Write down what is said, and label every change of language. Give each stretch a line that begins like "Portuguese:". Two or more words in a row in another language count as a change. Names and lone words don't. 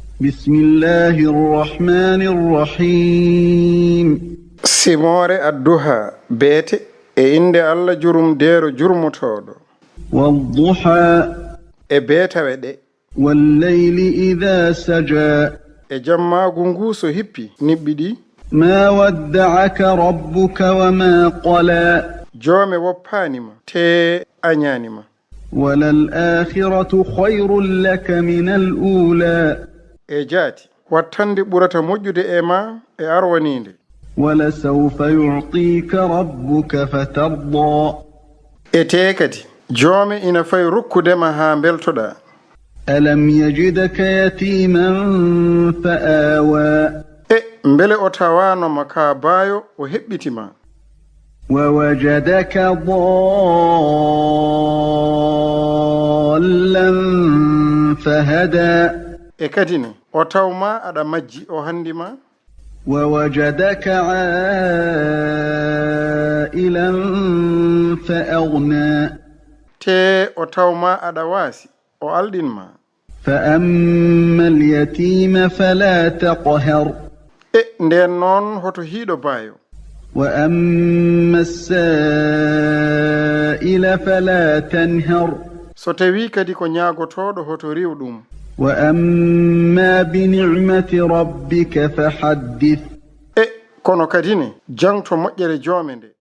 Arabic: بسم الله الرحمن الرحيم
Fula: Simore adduha beete e inde Allah jurum dero jurmutoɗo
Arabic: والضحى
Fula: e beetawe ɗe
Arabic: والليل إذا سجى
Fula: e jammagu ngu so hippi niɓɓiɗi
Arabic: ما ودعك ربك وما قلى
Fula: joome woppanima te a ñanima
Arabic: وللآخرة خير لك من الأولى
Fula: e jaati wattande ɓurata moƴƴude e ma e arwaninde
Arabic: ولسوف يعطيك ربك فترضى
Fula: e te kadi joome ina fayi rukkudema ha beltoɗa
Arabic: ألم يجدك يتيما فآوى
Fula: e mbele o tawanoma ka baayo o heɓɓitima
Arabic: ووجدك ضالا فهدى
Fula: e kadine o tawma aɗa majji o handima
Arabic: ووجدك عائلا فأغنى
Fula: te o tawma aɗa waasi o alɗinma
Arabic: فأما اليتيم فلا تقهر
Fula: e nden noon hoto hiiɗo baayo
Arabic: وأما السائل فلا تنهر
Fula: so tawi kadi ko ñaagotoɗo hoto riw ɗum
Arabic: وأما بنعمة ربك فحدث
Fula: e kono kadine jangto moƴƴere joome nde